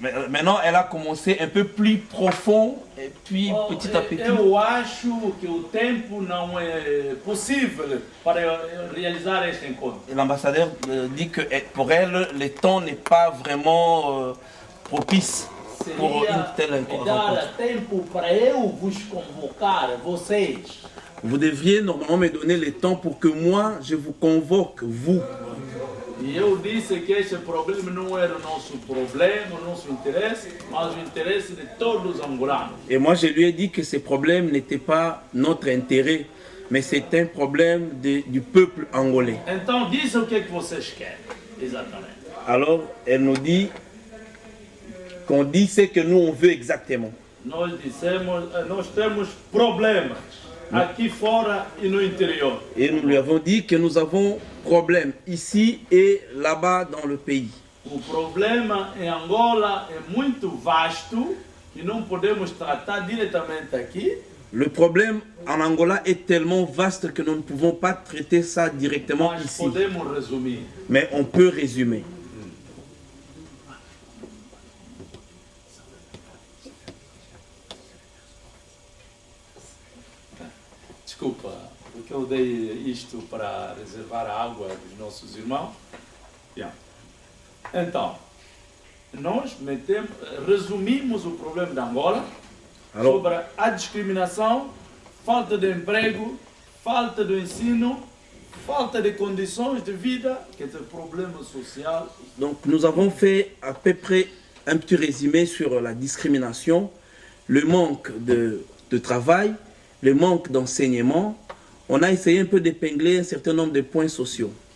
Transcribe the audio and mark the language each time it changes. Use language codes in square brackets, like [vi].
[fr] Maintenant, elle a commencé un peu plus profond et puis petit à petit. [pt] Eu acho que o tempo não é possível para realizar este encontro. [fr] L'ambassadeur dit que pour elle, le temps n'est pas vraiment propice pour une telle rencontre. [pt] Tempo para eu vos convocar, vocês. [fr] Vous devriez normalement me donner le temps pour que moi, je vous convoque, vous. [pt] E eu disse que este problema não era o nosso problema, o nosso interesse, mas o interesse de todos os angolanos. [fr] Et moi, je lui ai dit que ce problème n'était pas notre intérêt, mais c'est un problème du peuple angolais. [pt] Então, diz o que vocês querem, exatamente. [fr] Alors, elle nous dit qu'on dit ce que nous on veut exactement. [pt] Nós dissemos, nós temos problemas aqui fora e no interior. [fr] Et nous lui avons dit que nous avons problème ici et là-bas dans le pays. [pt] O problema em Angola é muito vasto que não podemos tratar diretamente aqui. [fr] Le problème en Angola est tellement vaste que nous ne pouvons pas traiter ça directement [pt] Mas [fr] ici. [pt] podemos resumir. [fr] Mais on peut résumer. [pt] Desculpa, porque eu dei isto para reservar a água dos nossos irmãos. Yeah. Então, nós resumimos o problema de Angola sobre a discriminação, falta de emprego, falta de ensino, falta de condições de vida, que é o problema social. [fr] Donc nous avons fait à peu près un petit résumé sur la discrimination, le manque de travail, le manque d'enseignement. On a essayé un peu d'épingler un certain nombre de points sociaux.